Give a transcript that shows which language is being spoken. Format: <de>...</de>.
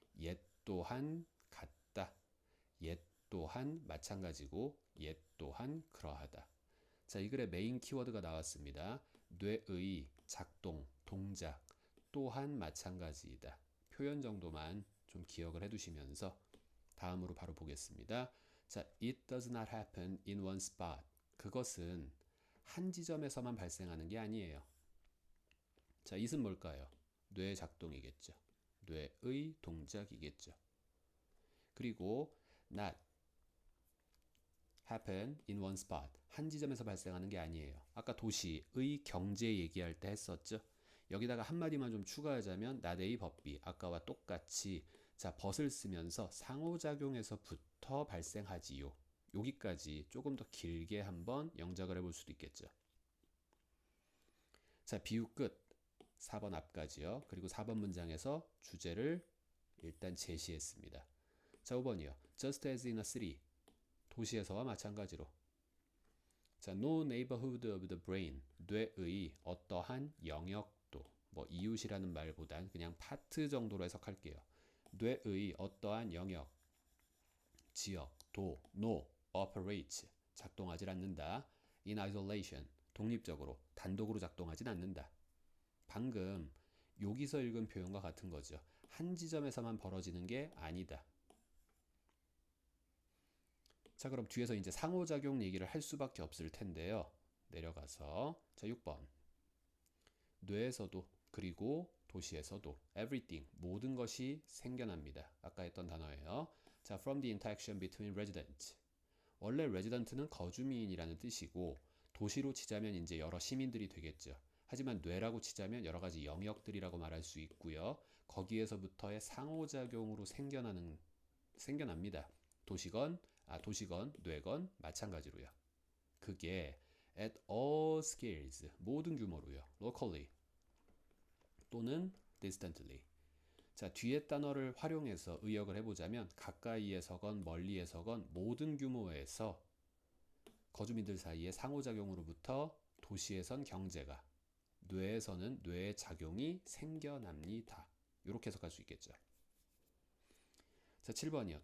<ko>옛 또한 같다. 옛 또한 마찬가지고 옛 또한 그러하다. 자, 이 글의 메인 키워드가 나왔습니다. 뇌의 작동, 동작 또한 마찬가지이다. 표현 정도만 좀 기억을 해두시면서 다음으로 바로 보겠습니다.</ko> <en>자, it does not happen in one spot.</en> <ko>그것은 한 지점에서만 발생하는 게 아니에요. 자, it은 뭘까요? 뇌의 작동이겠죠. 뇌의 동작이겠죠. 그리고</ko> <en>not happen in one spot.</en> <ko>한 지점에서 발생하는 게 아니에요. 아까 도시의 경제 얘기할 때 했었죠. 여기다가 한마디만 좀 추가하자면</ko> <en>not A but B.</en> <ko>아까와 똑같이 자, 벗을 쓰면서 상호작용에서부터 발생하지요. 여기까지 조금 더 길게 한번 영작을 해볼 수도 있겠죠. 자, 비유 끝. 4번 앞까지요. 그리고 4번 문장에서 주제를 일단 제시했습니다. 자, 5번이요.</ko> <en>Just as in a city.</en> <ko>도시에서와 마찬가지로.</ko> <en>자, no neighborhood of the brain.</en> <ko>뇌의 어떠한 영역도. 뭐 이웃이라는 말보단 그냥 파트 정도로 해석할게요. 뇌의 어떠한 영역, 지역, 도,</ko> <en>no, operates.</en> <ko>작동하지 않는다.</ko> <en>in isolation.</en> <ko>독립적으로, 단독으로 작동하진 않는다. 방금 여기서 읽은 표현과 같은 거죠. 한 지점에서만 벌어지는 게 아니다. 자, 그럼 뒤에서 이제 상호작용 얘기를 할 수밖에 없을 텐데요. 내려가서 자, 6번. 뇌에서도 그리고 도시에서도</ko> <en>everything</en> <ko>모든 것이 생겨납니다. 아까 했던 단어예요.</ko> <en>자, from the interaction between residents.</en> <ko>원래 resident는 거주민이라는 뜻이고 도시로 치자면 이제 여러 시민들이 되겠죠. 하지만 뇌라고 치자면 여러 가지 영역들이라고 말할 수 있고요. 거기에서부터의 상호작용으로 생겨납니다. 도시건, 뇌건 마찬가지로요. 그게</ko> <en>at all scales,</en> <ko>모든 규모로요.</ko> <en>locally</en> <ko>또는</ko> <en>distantly.</en> <ko>자, 뒤에 단어를 활용해서 의역을 해보자면 가까이에서건 멀리에서건 모든 규모에서 거주민들 사이의 상호작용으로부터 도시에선 경제가, 뇌에서는 뇌의 작용이 생겨납니다. 이렇게 해석할 수 있겠죠. 자, 7번이요.</ko>